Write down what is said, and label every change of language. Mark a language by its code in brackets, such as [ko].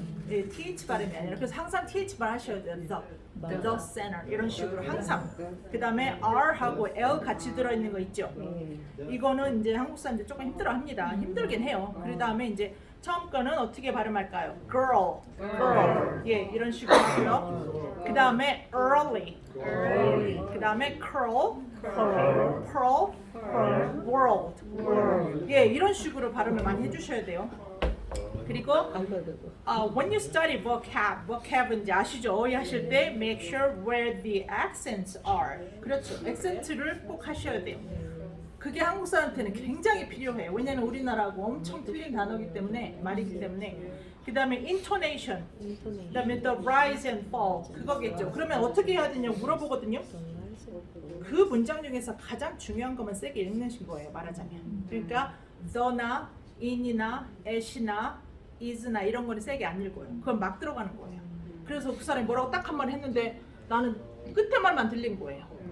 [ko] 예, TH 발음이 아니라 그래서 항상 TH 발 하셔야 돼요. [en] The center [ko] 이런 식으로 항상. 그 다음에 R하고 L 같이 들어있는 거 있죠. 이거는 이제 한국 사람들 조금 힘들어합니다. 힘들긴 해요. 그 다음에 이제 처음 거는 어떻게 발음할까요? Girl. 예, 이런 식으로 하고요. 그 다음에 early. 그 다음에 [en] curl, pearl, world. [ko] 예, 이런 식으로 발음을 많이 해주셔야 돼요. 그리고 [en] when you study vocab [ko] 은 이제 아시죠? 어휘 하실 때 [en] make sure where the accents are. [ko] 그렇죠. 액센트를 꼭 하셔야 돼요. 그게 한국 사람한테는 굉장히 필요해요. 왜냐하면 우리나라하고 엄청 틀린 단어이기 때문에 말이기 때문에. 그 다음에 intonation. 그 다음에 [en] the rise and fall. [ko] 그거겠죠. 그러면 어떻게 해야 되냐 물어보거든요. 그 문장 중에서 가장 중요한 것만 세게 읽는 거예요. 말하자면. 그러니까 the나 in이나 at이나 is나 이런 거는 세게 안 읽어요. 그건 막 들어가는 거예요. 그래서 그 사람이 뭐라고 딱 한 번 했는데 나는 끝에 말만 들린 거예요.